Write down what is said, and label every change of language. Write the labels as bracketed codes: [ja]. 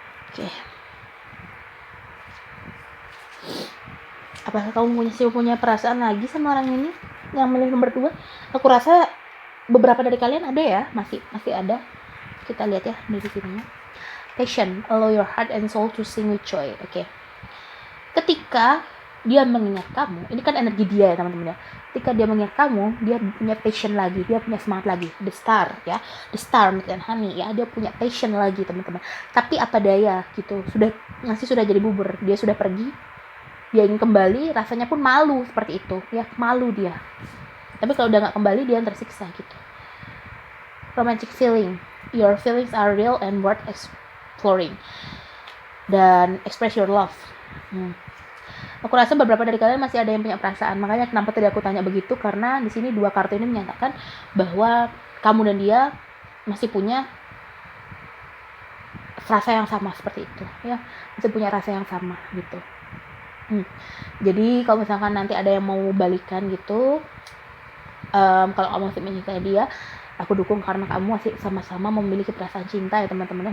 [id] Oke. Apakah kamu punya perasaan lagi sama orang ini yang milih nomor 2? Aku rasa beberapa dari kalian ada ya, masih ada. Kita lihat ya dari sininya. [en] Passion, allow your heart and soul to sing with joy. [id] Oke. Ketika dia mengingat kamu, ini kan energi dia ya teman-teman ya. Ketika dia mengingat kamu, dia punya passion lagi, dia punya semangat lagi. The star ya, the star milk and honey ya, dia punya passion lagi teman-teman. Tapi apa daya gitu, sudah jadi bubur, dia sudah pergi, dia ingin kembali, rasanya pun malu seperti itu ya, malu dia. Tapi kalau udah nggak kembali, dia tersiksa gitu. [en] romantic feeling. Your feelings are real and worth exploring. [id] Dan [en] express your love. [id] Aku rasa beberapa dari kalian masih ada yang punya perasaan. Makanya kenapa tadi aku tanya begitu, karena di sini 2 kartu ini menyatakan bahwa kamu dan dia masih punya rasa yang sama seperti itu, ya. Masih punya rasa yang sama gitu. Jadi kalau misalkan nanti ada yang mau balikan gitu, kalau kamu masih mencintai dia, aku dukung karena kamu masih sama-sama memiliki perasaan cinta ya teman-teman.